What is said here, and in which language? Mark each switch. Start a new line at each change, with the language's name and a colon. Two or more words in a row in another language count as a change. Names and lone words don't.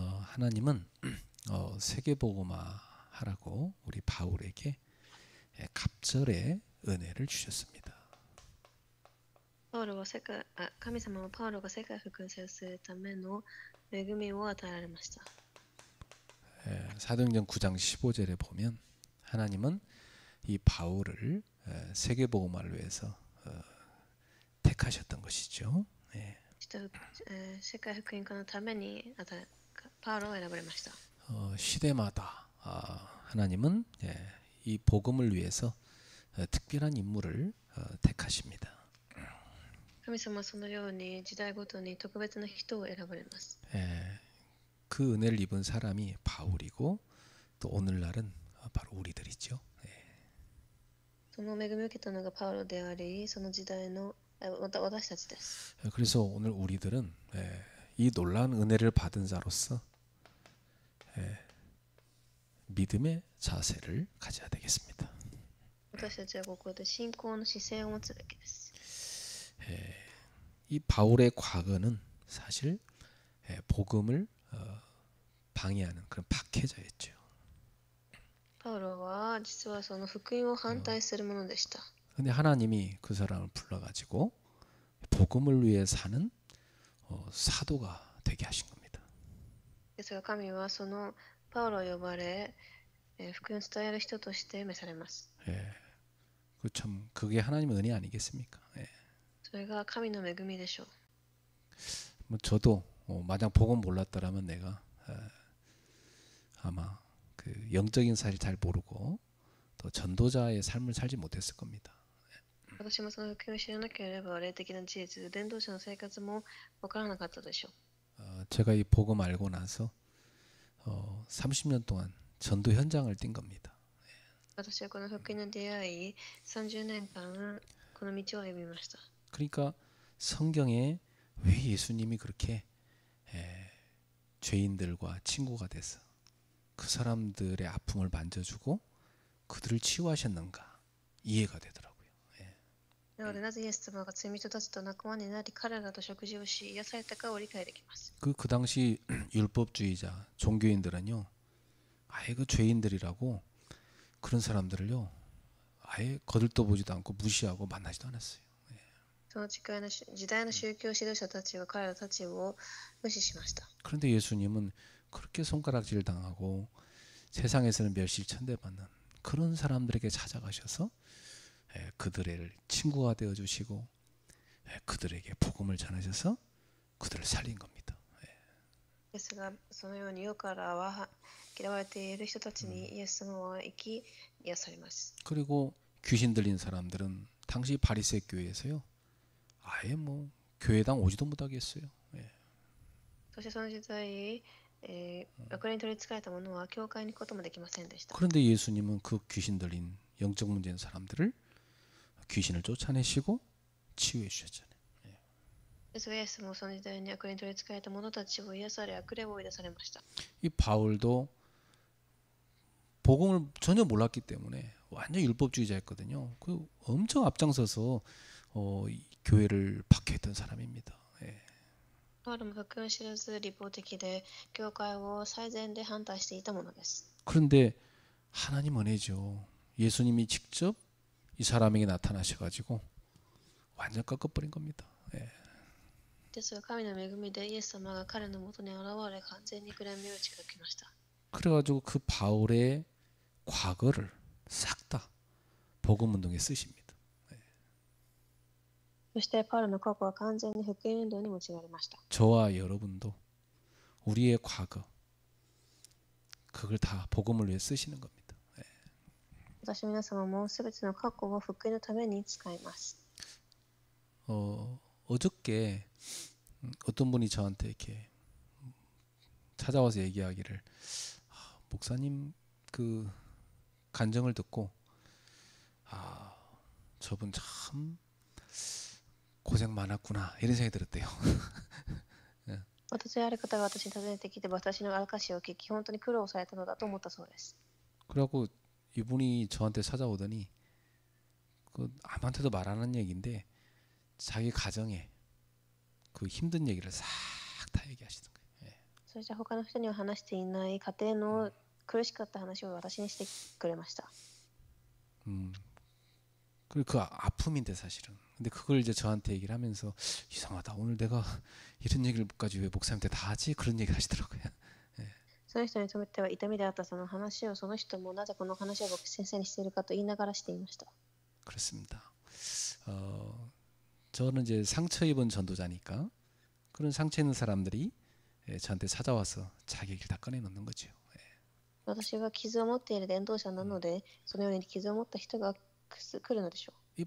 Korean: 하나님은 세계복음화 하라고 우리 바울에게 갑절의 은혜를 주셨습니다.
Japanese: 神様はパウロが世界を福音させるための恵みを与えられました。
Korean: 사도행전 9장 15절에 보면 하나님은 이 바울을 세계복음화를 위해서 택하셨던 것이죠.
Japanese: 世界福音化のためにパウロを選ばれました。
Korean: 시대마다 하나님은 이 복음을 위해서 특별한 인물을 택하십니다.
Japanese: 神様はそのように時代ごとに特別な人を選ばれます。
Korean: 그 은혜를 입은 사람이 바울이고 또 오늘날은 바로 우리들이죠.
Japanese: その恵みを受けたのがパウロであり、その時代の私たちです。
Korean: 그래서 오늘 우리들은 이 놀라운 은혜를 받은 자로서 믿음의 자세를 가져야 되겠습니다.
Japanese: 私たちはここで信仰の姿勢を持つべきです。
Korean: 이 바울의 과거는 사실 복음을 방해하는 그런 박해자였죠.
Japanese: パウロは実はその福音を反対するものでした。
Korean: 근데 하나님이 그 사람을 불러가지고 복음을 위해 사는 사도가 되게 하신 겁니다.
Japanese: ですが神はそのパウロを呼ばれ、福音を伝える人として召されます。
Korean: 참 그게 하나님의 은혜 아니겠습니까?
Japanese: それが神の恵みでしょう。
Korean: 뭐 저도 만약 복음 몰랐더라면 내가 아마 그 영적인 사실 잘 모르고 또 전도자의 삶을 살지 못했을 겁니다.
Japanese: 私もその福音を知らなければ霊的な事実、伝道者の生活も分からなかったでしょう。
Korean: 제가 이 복음 알고 나서 30년 동안 전도 현장을 뛴 겁니다.
Japanese: 私はこの福音に出会い、30年間この道を歩みました。
Korean: 그러니까 성경에 왜 예수님이 그렇게 죄인들과 친구가 돼서 그 사람들의 아픔을 만져주고 그들을 치유하셨는가 이해가 되더라고요.
Japanese: なのでなぜイエス様が罪人たちと仲間になり彼らと食事をし癒されたかを理解できます。
Korean: 그 당시 율법주의자 종교인들은요 아예 그 죄인들이라고 그런 사람들을요 아예 거들떠보지도 않고 무시하고 만나지도 않았어요.
Japanese: その時代の宗教指導者たちは彼らたちを無視しました。
Korean: 그런데 예수님은 그렇게 손가락질 당하고 세상에서는 멸시천대받는 그런 사람들에게 찾아가셔서 그들을 친구가 되어 주시고 그들에게 복음을 전하셔서 그들을 살린 겁니다.
Japanese: ですが、そのように世からは嫌われている人たちにイエス様は生き癒されます。
Korean: 그리고 귀신 들린 사람들은 당시 바리새 교회에서요 아예 뭐 교회당 오지도 못하게 했어요.
Japanese: そしてその時代、悪霊に取り憑かれた者は教会に行くこともできませんでした。
Korean: 그런데 예수님은 그 귀신 들린 영적 문제인 사람들을 귀신을 쫓아내시고 치유해 주셨잖아요.
Japanese: ですがイエスもその時代に悪霊に取り憑かれた者たちを癒され悪霊を追い出されました。
Korean: 이 바울도 복음을 전혀 몰랐기 때문에 완전 율법주의자였거든요. 그 엄청 앞장서서 이 교회를 박해했던 사람입니다.
Japanese: パウロも福音を知らず立法的で教会を最善で反対していたものです。
Korean: 그런데 하나님 은혜죠. 예수님이 직접 이 사람에게 나타나셔가지고 완전 꺾어버린 겁니다.
Japanese: ですが神の恵みでイエス様が彼のもとに現れ完全に暗闇を打ち砕きました。
Korean: 그래가지고 그 바울의 과거를 싹 다 복음 운동에 쓰십니다.
Japanese: そしてパウロの過去は完全に福音運動に用いられました。
Korean: 저와 여러분도 우리의 과거 그걸 다 복음을 위해 쓰시는 겁니다.
Japanese: 私皆様もすべての過去を福音のために使います。
Korean: 어저께 어떤 분이 저한테 이렇게 찾아와서 얘기하기를 목사님 그 간증을 듣고 저분 참 고생 많았구나 이런 생각이 들었대요.
Japanese: 私はある方が私に訪ねてきて私の証を聞き本当に苦労されたのだと思ったそうです。
Korean: 그래갖고 이분이 저한테 찾아오더니 그 아무한테도 말 안 하는 얘기인데 자기 가정에 그 힘든 얘기를 싹 다 얘기하시는 거예요.
Japanese: そして他の人には話していない家庭の苦しかった話を私にしてくれました。
Korean: 그리고 그 아픔인데 사실은. 근데 그걸 이제 저한테 얘기를 하면서 이상하다. 오늘 내가 이런 얘기를까지 왜 목사님한테 다 하지? 그런 얘기를 하시더라고요.
Japanese: その人にとっては痛みであったその話をその人もなぜこの話を僕先生にしているかと言いながらしていました。
Korean: 그렇습니다. 저는 이제 상처 입은 전도자니까 그런 상처 있는 사람들이 저한테 찾아와서 자기 얘기를 다 꺼내놓는 거죠.
Japanese: 私が傷を持っている伝道者なので、そのように傷を持った人が来るのでしょう。